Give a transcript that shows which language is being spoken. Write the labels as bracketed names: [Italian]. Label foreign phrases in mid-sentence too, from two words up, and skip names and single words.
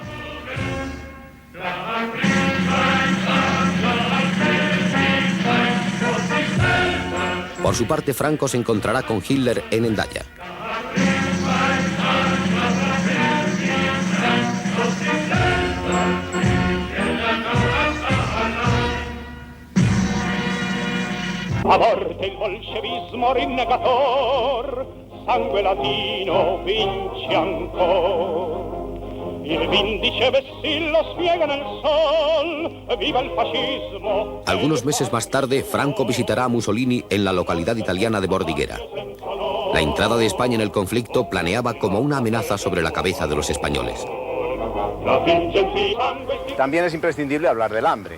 [Spanish] Por su parte, Franco se encontrará con Hitler en Hendaya. [Italian] Aborte il bolscevismo rinnegator, sangue latino vince ancor. Il vindice vessillo spiega nel sol, viva el fascismo. [Spanish] Algunos meses más tarde, Franco visitará a Mussolini en la localidad italiana de Bordighera. La entrada de España en el conflicto planeaba como una amenaza sobre la cabeza de los españoles. También es imprescindible hablar del hambre.